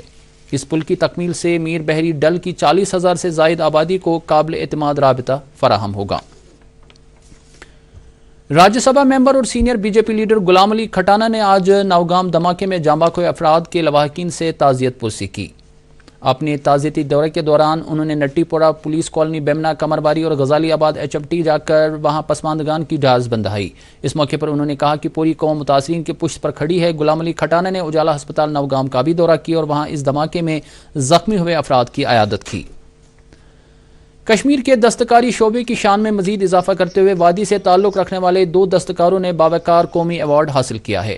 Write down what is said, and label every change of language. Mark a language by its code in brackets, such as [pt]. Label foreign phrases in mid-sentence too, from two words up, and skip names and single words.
[ur] اس پل کی تکمیل سے میر بحری ڈل کی 40,000 سے زائد آبادی کو قابل اعتماد رابطہ فراہم ہوگا۔ راجیہ سبھا ممبر اور سینئر BJP لیڈر غلام علی کھٹانہ نے آج نوگام دھماکے میں جاں باز ہوئے افراد کے لواحقین سے تعزیت پرسی کی۔ اپنے تعزیتی دورے کے دوران انہوں نے نٹی پورہ پولیس کالونی بیمنا کمرباری اور غزالی آباد HMT جا کر وہاں پسماندگان کی جہاز بندھائی۔ اس موقع پر انہوں نے کہا کہ پوری قوم متاثرین کے پشت پر کھڑی ہے۔ غلام علی کھٹانہ نے اجالا ہسپتال نوگام کا بھی دورہ کیا اور وہاں اس دھماکے میں زخمی ہوئے افراد کی عیادت کی۔ کشمیر کے دستکاری شعبے کی شان میں مزید اضافہ کرتے ہوئے وادی سے تعلق رکھنے والے 2 دستکاروں نے باوقار قومی ایوارڈ حاصل کیا ہے۔